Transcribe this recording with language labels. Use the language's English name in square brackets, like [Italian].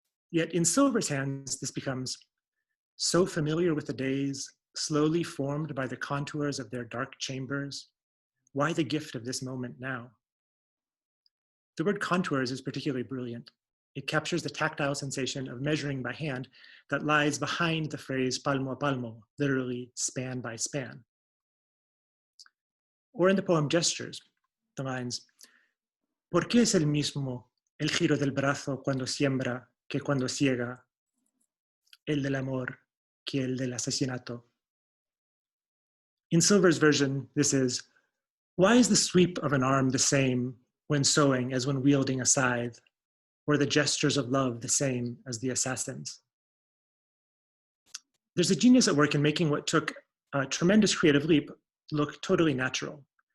[English] Yet in Silver's hands, this becomes so familiar with the days, slowly formed by the contours of their dark chambers, why the gift of this moment now? The word contours is particularly brilliant. It captures the tactile sensation of measuring by hand that lies behind the phrase [Spanish] palmo a palmo, [English] literally span by span. Or in the poem Gestures, the lines, [Spanish] ¿por qué es el mismo el giro del brazo cuando siembra que cuando ciega, el del amor que el del asesinato? [English] In Silver's version, this is, why is the sweep of an arm the same when sewing as when wielding a scythe, or the gestures of love the same as the assassin's? There's a genius at work in making what took a tremendous creative leap look totally natural.